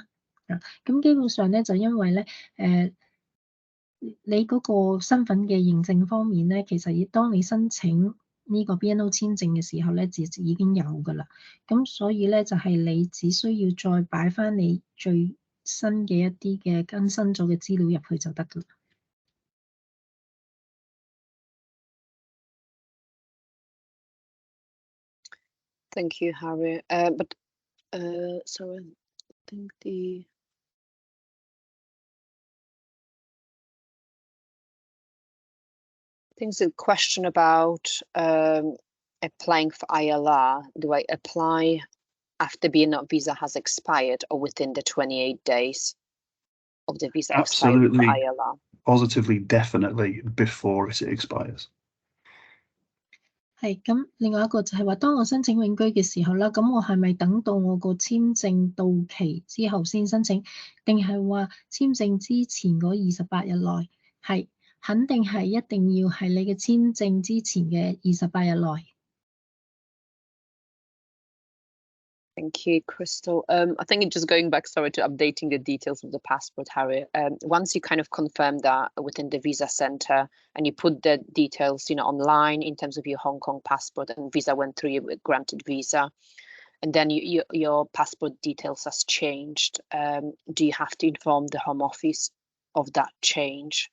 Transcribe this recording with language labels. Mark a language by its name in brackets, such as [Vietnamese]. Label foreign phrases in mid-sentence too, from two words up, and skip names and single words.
[Cantonese] 咁基本上咧就因為咧你嗰個身份嘅認證方面咧，其實當你申請呢個 BNO 簽證嘅時候咧，已經有㗎啦。咁所以咧就係你只需要再擺翻你最新嘅一啲嘅更新咗嘅資料入去就得㗎啦。 [English] Thank you, Harry. But sorry, I think there's a question about applying for ILR, do I apply after BN visa has expired or within the 28 days of the visa expiry for ILR? Positively, definitely before it expires. [Cantonese] 係咁，另外一個就係話，當我申請永居嘅時候啦，咁我係咪等到我個簽證到期之後先申請，定係話簽證之前嗰28日內？係肯定係一定要係你嘅簽證之前嘅28日內。 [English] Thank you, Crystal. I think it's just going back, sorry, to updating the details of the passport, Harry. Once you kind of confirm that within the visa center and you put the details, online in terms of your Hong Kong passport and visa went through, you granted visa, and then your passport details has changed, do you have to inform the Home Office of that change?